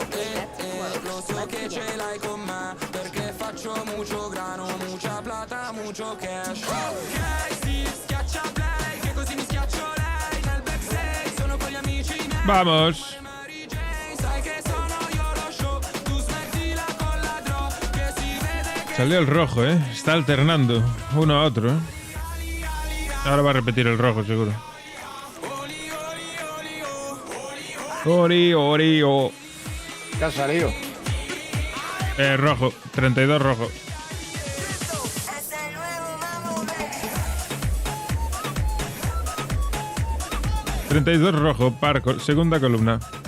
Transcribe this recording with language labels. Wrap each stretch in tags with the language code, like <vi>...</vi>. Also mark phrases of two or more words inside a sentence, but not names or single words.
<it>lo so che ce l'hai con me, perché faccio</it> <es>mucho grano, mucha plata, mucho cash.</es> <it>Ok, si schiaccia play, che così mi schiaccio lei, nel backstage sono con gli amici miei.</it> <es>Vamos.</es> <it>Sai che sono io lo show, tu smettila con la drog, che si vede che...</it> <es>Salió el rojo, ¿eh? Está alternando uno a otro, ¿eh? Ahora va a repetir el rojo, seguro. Ori, ori, o. ¿Qué ha salido? Rojo, 32 rojo. ...32 rojo, segunda columna.</es>